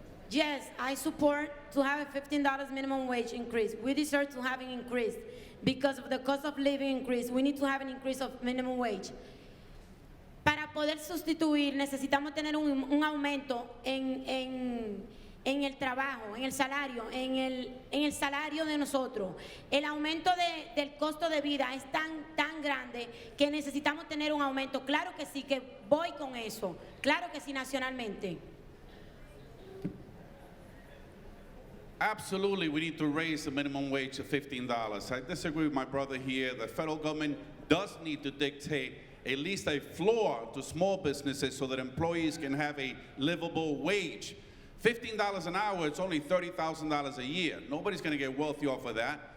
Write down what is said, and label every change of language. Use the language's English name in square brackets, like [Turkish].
[English] Yes, I support to have a $15 minimum wage increase. We deserve to have an increase because of the cost of living increase. We need to have an increase of minimum wage. [Spanish] Para poder sustituir, necesitamos tener un aumento en el trabajo, en el salario, en el salario de nosotros. El aumento del costo de vida es tan grande que necesitamos tener un aumento. Claro que sí, que voy con eso. Claro que sí, nacionalmente. [English] Absolutely, we need to raise the minimum wage to $15. I disagree with my brother here. The federal government does need to dictate at least a floor to small businesses so that employees can have a livable wage. $15 an hour, it's only $30,000 a year. Nobody's going to get wealthy off of that.